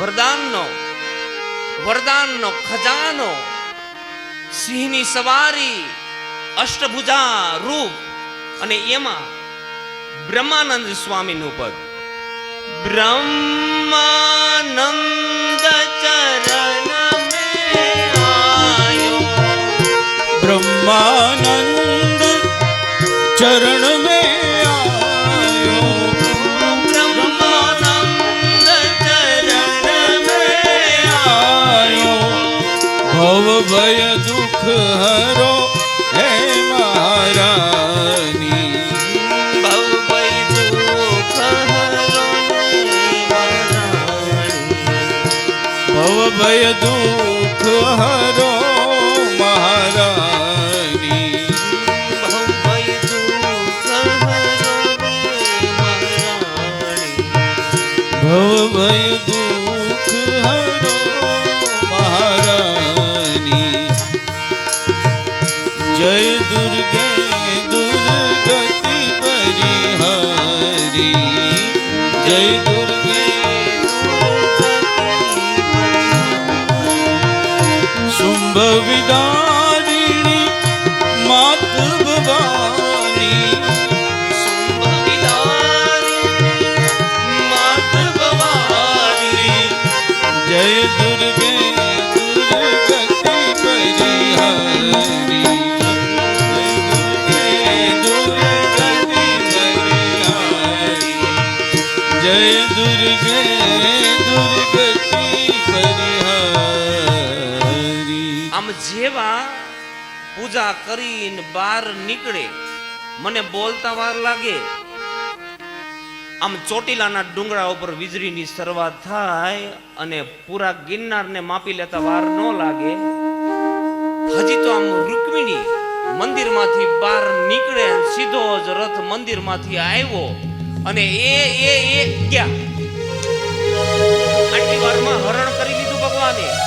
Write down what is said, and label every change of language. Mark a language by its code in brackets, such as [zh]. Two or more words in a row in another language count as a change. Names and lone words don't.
[gu] વરદાનનો ખજાનો, સિંહની સવારી, અષ્ટભુજા રૂપ અને એમાં બ્રહ્માનંદ સ્વામીનું પદ. [hi] ब्रह्मानंद चरण में आयो ब्रह्मानंद चरण में आयो ब्रह्मानंद चरण में आयो भव भय दुख हरो हे महारानी भवभय दुःख हरो भव भय दुख हरो महारानी भवभय दुःख हरो महारानी. भव भय दुख हरो महारानी जय दुर्गे दुर्गति परिहारी जय दुर्गे शुंभ विदारिणी मात भवानी मात भवानी जय दुर्गे दुर्गति परिहारी जय दुर्गे दुर्गति परिहारी [gu] આમ જેવા પૂજા કરીને બહાર નીકળે મને બોલતા વાર લાગે. આમ ચોટીલાના ડુંગરા ઉપર વીજળીની શરૂઆત થાય અને પૂરા ગિરનારને માપી લેતા વાર ન લાગે. હજી તો આમ રૂકમિણી મંદિરમાંથી બહાર નીકળે, સીધો જ રથ મંદિરમાંથી આવ્યો અને એ ક્યાં આટલી વારમાં હરણ કરી લીધું ભગવાને.